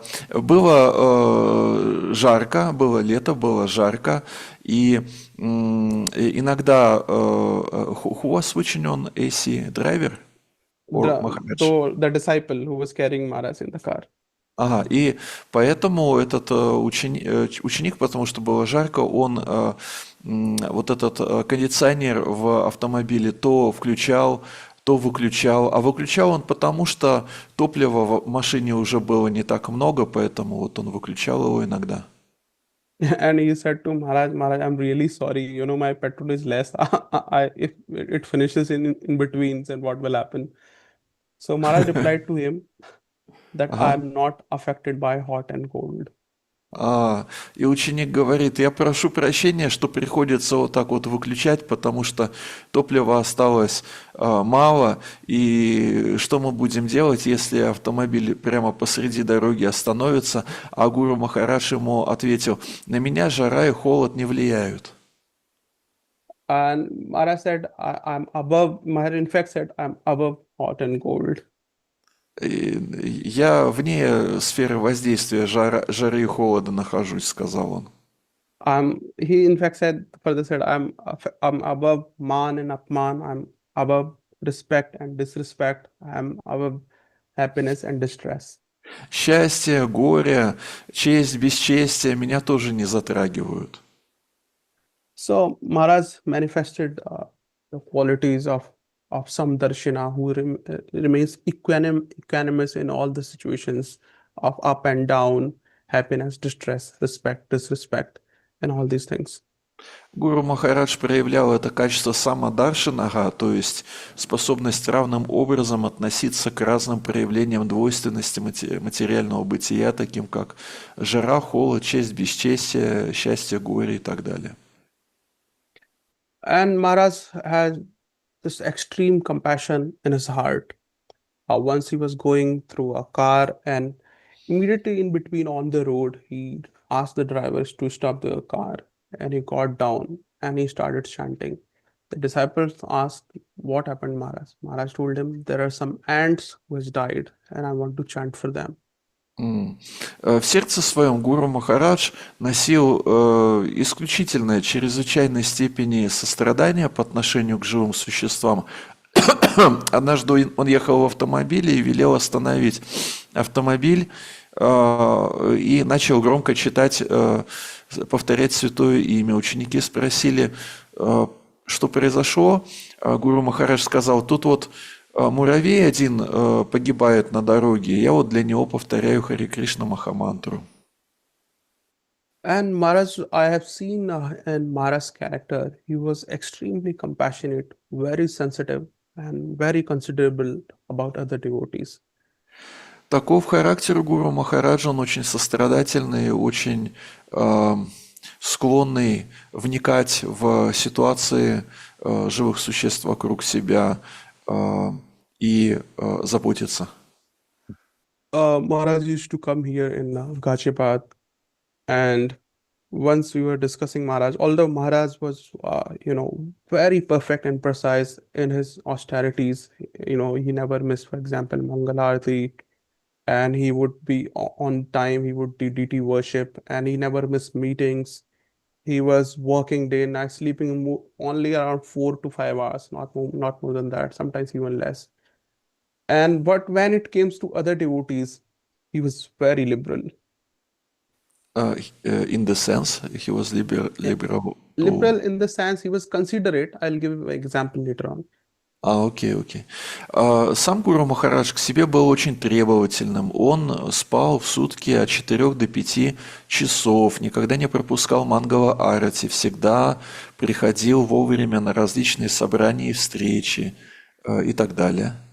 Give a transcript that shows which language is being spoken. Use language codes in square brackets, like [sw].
[ru] Было жарко, было лето, было жарко, и иногда [en] who was switching on AC, driver or Maharaj? The disciple who was carrying Maharaj in the car. [ru] Ага, и поэтому этот ученик, потому что было жарко, он вот этот кондиционер в автомобиле то включал, то выключал. А выключал он потому, что топлива в машине уже было не так много, поэтому вот он выключал его иногда. [en] And he said to Maharaj, Maharaj, I'm really sorry, my petrol is less. If it finishes in betweens, and what will happen? So Maharaj replied to him that I'm not affected by hot and cold. [ru] И ученик говорит: я прошу прощения, что приходится вот так вот выключать, потому что топлива осталось мало, и что мы будем делать, если автомобиль прямо посреди дороги остановится? А Гуру Махарадж ему ответил: на меня жара и холод не влияют. [en] And Maharaj said, Maharaj in fact said, I'm above hot and cold. [ru] Я вне сферы воздействия жары и холода нахожусь, сказал он. [en] He in fact said, further said, I'm above man and apman. I'm above respect and disrespect. I'm above happiness and distress. [ru] Счастье, горе, честь, бесчестие меня тоже не затрагивают. [en] So Maharaj manifested the qualities of Samdarshina, who remains equanimous in all the situations of up and down, happiness, distress, respect, disrespect, and all these things. [ru] Гуру Махарадж проявлял это качество самадаршинага, то есть способность равным образом относиться к разным проявлениям двойственности материального бытия, таким как жара, холод, честь, бесчестие, счастье, горе и так далее. [en] And Maharaj had this extreme compassion in his heart. Once he was going through a car, and immediately in between on the road, he asked the drivers to stop the car, and he got down and he started chanting. The disciples asked, "What happened, Maharaj?" Maharaj told him, "There are some ants who has died, and I want to chant for them." [ru] В сердце своем Гуру Махарадж носил исключительное, чрезвычайной степени сострадания по отношению к живым существам. Однажды он ехал в автомобиле и велел остановить автомобиль и начал громко читать, повторять святое имя. Ученики спросили, что произошло. Гуру Махарадж сказал, тут вот муравей один погибает на дороге, я вот для него повторяю Харе Кришна Махамантру. [en] And Maharaj, I have seen in Maharaj's character, he was extremely compassionate, very sensitive, and very considerable about other devotees. [ru] Таков характер Гуру Махараджа, он очень сострадательный, очень склонный вникать в ситуации живых существ вокруг себя и заботиться. [en] Maharaj used to come here in Ghaziabad, and once we were discussing Maharaj, although Maharaj was, very perfect and precise in his austerities, he never missed, for example, Mangalarti, and he would be on time, he would do deity worship, and he never missed meetings. He was working day and night, sleeping only around 4 to 5 hours, not more than that, sometimes even less. But when it comes to other devotees, he was very liberal. In the sense, he was liberal. Liberal in the sense he was considerate. I'll give an example later on. [ru] Окей. Сам Гуру Махарадж к себе был очень требовательным. Он спал в сутки от 4 до 5 часов, никогда не пропускал мангала арати, всегда приходил вовремя на различные собрания и встречи и так далее.